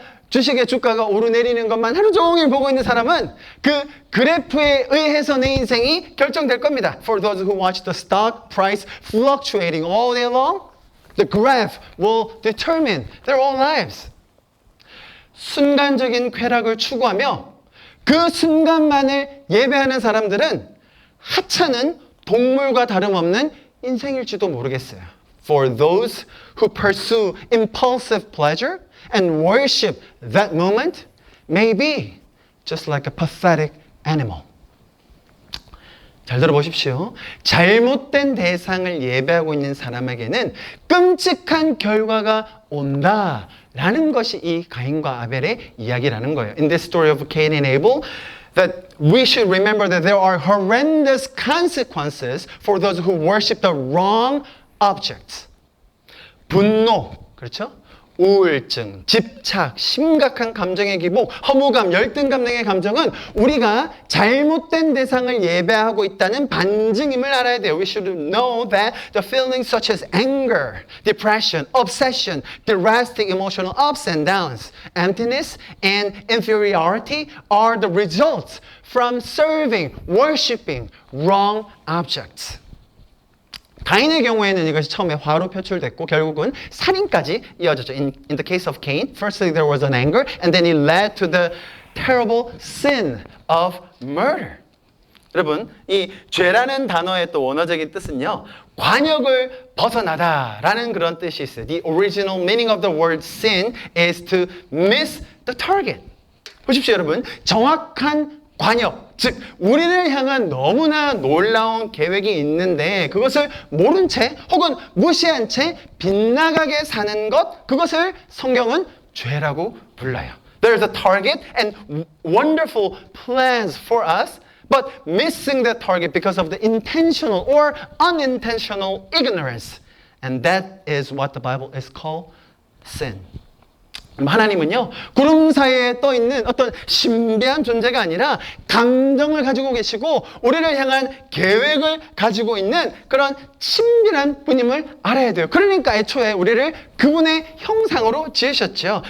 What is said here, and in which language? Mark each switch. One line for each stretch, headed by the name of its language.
Korean: 주식의 주가가 오르내리는 것만 하루 종일 보고 있는 사람은 그 그래프에 의해서 내 인생이 결정될 겁니다.
English: For those who watch the stock price fluctuating all day long, the graph will determine their own lives.
Korean: 순간적인 쾌락을 추구하며 그 순간만을 예배하는 사람들은 하찮은 동물과 다름없는 인생일지도 모르겠어요.
English: For those who pursue impulsive pleasure and worship that moment may be just like a pathetic animal.
Korean: 잘 들어보십시오. 잘못된 대상을 예배하고 있는 사람에게는 끔찍한 결과가 온다라는 것이 이 가인과 아벨의 이야기라는 거예요.
English: In this story of Cain and Abel, that we should remember that there are horrendous consequences for those who worship the wrong objects.
Korean: 분노, 그렇죠? 우울증, 집착, 심각한 감정의 기복, 허무감, 열등감 등의 감정은 우리가 잘못된 대상을 예배하고 있다는 반증임을 알아야 돼요.
English: We should know that the feelings such as anger, depression, obsession, drastic emotional ups and downs, emptiness, and inferiority are the results from serving, worshiping wrong objects.
Korean: 가인의 경우에는 이것이 처음에 화로 표출됐고 결국은 살인까지 이어졌죠.
English: In the case of Cain, firstly there was an anger and then it led to the terrible sin of murder.
Korean: 여러분, 이 죄라는 단어의 또 원어적인 뜻은요. 관역을 벗어나다라는 그런 뜻이 있어요.
English: The original meaning of the word sin is to miss the target.
Korean: 보십시오, 여러분. 정확한 관역, 즉 우리를 향한 너무나 놀라운 계획이 있는데 그것을 모른 채 혹은 무시한 채 빗나가게 사는 것, 그것을 성경은 죄라고 불러요.
English: There's a target and wonderful plans for us, but missing the target because of the intentional or unintentional ignorance. And that is what the Bible is called sin.
Korean: 하나님은요, 구름 사이에 떠 있는 어떤 신비한 존재가 아니라 감정을 가지고 계시고 우리를 향한 계획을 가지고 있는 그런 친밀한 분임을 알아야 돼요. 그러니까 애초에 우리를 그분의 형상으로 지으셨죠.